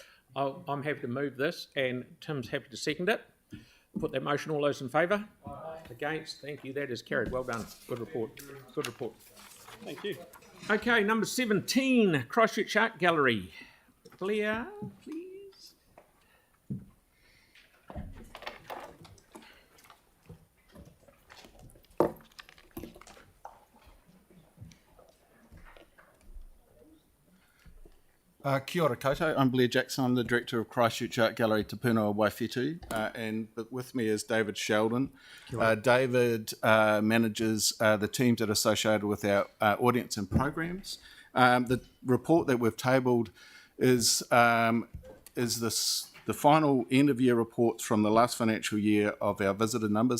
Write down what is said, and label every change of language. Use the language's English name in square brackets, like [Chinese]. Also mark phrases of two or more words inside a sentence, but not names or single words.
[English] I'm happy to move this, and Tim's happy to second it. Put that motion. All those in favour? Aye. Against? Thank you. That is carried. Well done. Good report. Good report. Thank you. Okay, number 17, Christchurch Art Gallery. Claire, please. [Māori] Kia ora koutou, [English] I'm Blair Jackson, I'm the Director of Christchurch Art Gallery Te Puna Waiwhitu, and with me is David Sheldon. David manages the teams that are associated with our audience and programs. The report that we've tabled is the final end-of-year reports from the last financial year of our visitor numbers.